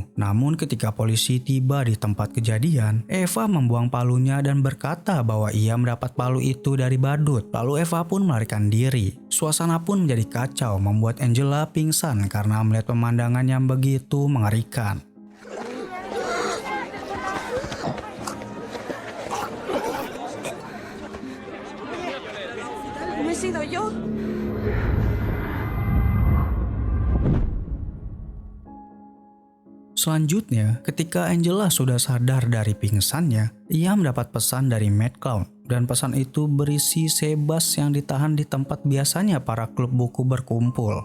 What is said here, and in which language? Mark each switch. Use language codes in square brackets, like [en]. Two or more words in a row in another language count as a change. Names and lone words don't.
[id] Namun ketika polisi tiba di tempat kejadian, Eva membuang palunya dan berkata bahwa ia mendapat palu itu dari badut. Lalu Eva pun melarikan diri. Suasana Suasana pun menjadi kacau, membuat Angela pingsan karena melihat pemandangan yang begitu mengerikan. [es] ¿No he sido yo? [id] Selanjutnya, ketika Angela sudah sadar dari pingsannya, ia mendapat pesan dari Mad Clown. Dan pesan itu berisi Sebas yang ditahan di tempat biasanya para klub buku berkumpul.